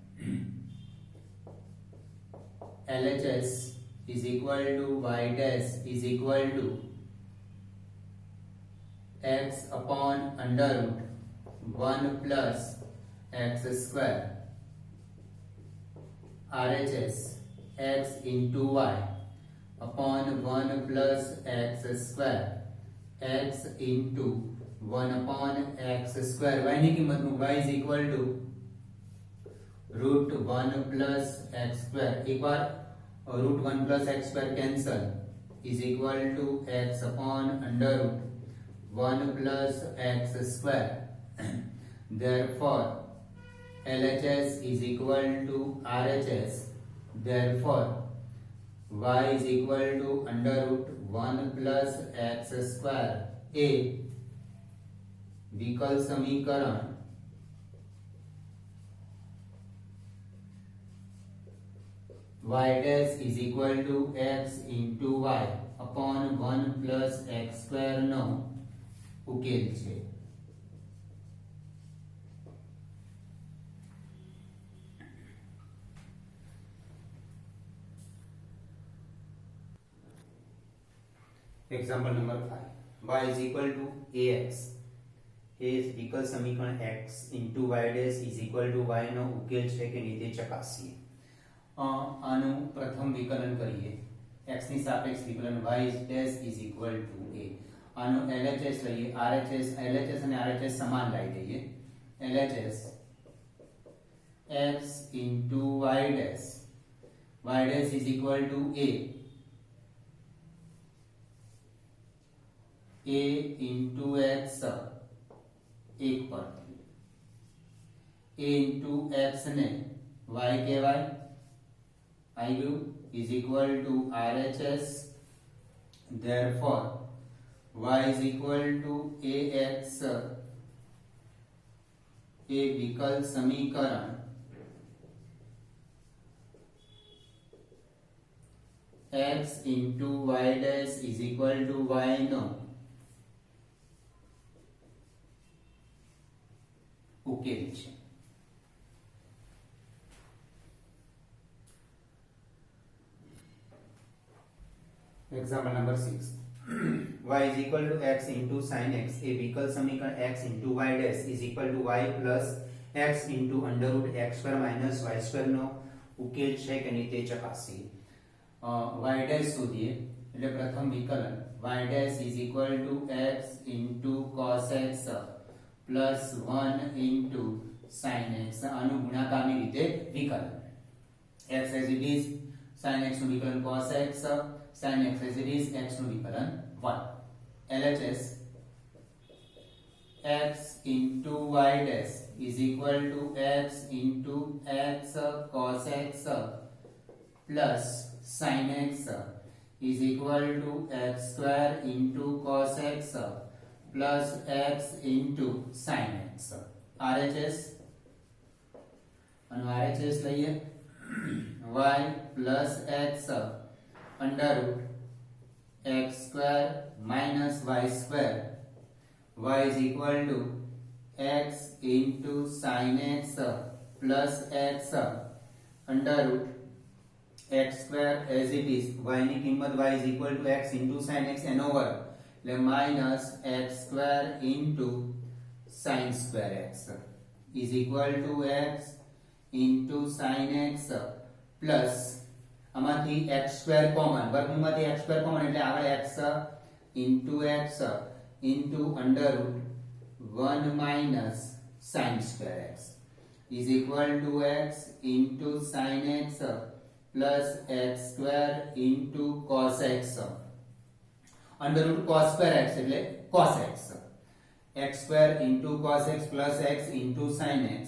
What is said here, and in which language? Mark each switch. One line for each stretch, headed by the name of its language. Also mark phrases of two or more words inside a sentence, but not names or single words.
English: LHS is equal to y dash is equal to x upon under root 1 plus x square. RHS x into y upon 1 plus x square x into 1 upon x square. y
Gujarati: ની કિંમત નું
English: y is equal to root 1 plus x square.
Gujarati: એક વાર
English: root 1 plus x square cancel is equal to x upon under root 1 plus x square. Therefore, LHS is equal to RHS. Therefore, y is equal to under root 1 plus x square
Gujarati: એ વિકલ સમીકરણ
English: y dash is equal to x into y upon 1 plus x square
Gujarati: નો ઉકેલ છે.
English: Example number 5. Y is equal to ax. A
Gujarati: વિકલ સમીકરણ
English: x into y dash is equal to y
Gujarati: નો ઉકેલ છે કે નહીં તે ચકાસીએ. આનું પ્રથમ વિકલન કરીએ.
English: x
Gujarati: ની સાપેક્ષ વિકલન
English: y dash is equal to a.
Gujarati: આનો LHS લઈએ. RHS LHS અને RHS સમાન લઈ દઈએ.
English: LHS x into y dash is equal to a into x
Gujarati: એક પરથી
English: a into x
Gujarati: ને y કહેવાય
English: IU is equal to RHS. Therefore y is equal to AX,
Gujarati: એ વિકલ સમીકરણ
English: x into y dash is equal to y
Gujarati: નો ઉકેલ છે.
English: Example number 6. Y is equal to x into sin x.
Gujarati: એ વિકલ સમીકરણ
English: x into y dash is equal to y plus x into under root x square minus y square
Gujarati: નો ઉકેલ છે કે નહીં તે ચકાસીએ.
English: y dash
Gujarati: શોધીએ એટલે પ્રથમ વિકલન
English: y dash is equal to x into cos x plus 1 into sin x.
Gujarati: આનું ગુણાકારની રીતે વિકલન.
English: x as it is, sin x
Gujarati: નું વિકલન
English: cos x, sin x as it is,
Gujarati: x નું વિકલન 1.
English: LHS x into y dash is equal to x into x cos x plus sin x is equal to x square into cos x plus x into sin x. RHS
Gujarati: અને RHS લઈએ
English: y plus x under root x square minus y square, y is equal to x into sin x plus x under root x square as it is. y
Gujarati: ની કિંમત
English: y is equal to x into sin x
Gujarati: એનો વર્ગ એટલે
English: minus x square into sin square x is equal to x into sin x plus આમાંથી x square common, વર્ગમૂળમાંથી x square common એટલે આગળ x into under root 1 minus sin square x is equal to x into sin x plus x square into cos x under root cos square x એટલે cos x, x square into cos x plus x into sin x.